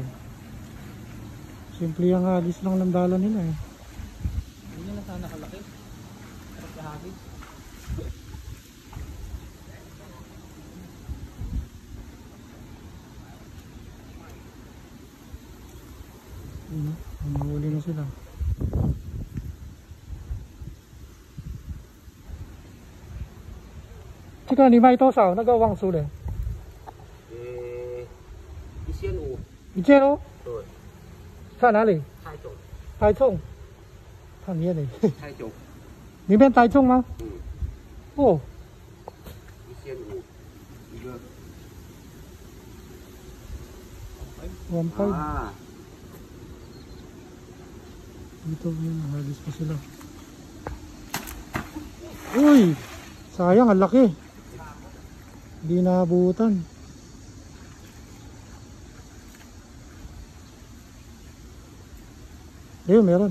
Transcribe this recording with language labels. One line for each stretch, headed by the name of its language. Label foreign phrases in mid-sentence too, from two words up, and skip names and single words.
Filipino: Simple yung hagis lang ng dala nila eh. Hindi na sana kalaki. Sarap sa hagis. Mahuli na sila.
Chinese: 这个你卖多少？那个忘书了。 1500。 1500？对。在哪里？台中。台中。看里面的。台中。里面台中吗？嗯。哦。 1500一个。 1.5. Ah.
Filipino: Dito yun, nahagis pa sila. Uy! Sayang, ang laki. Hindi naabutan. Ayun, meron.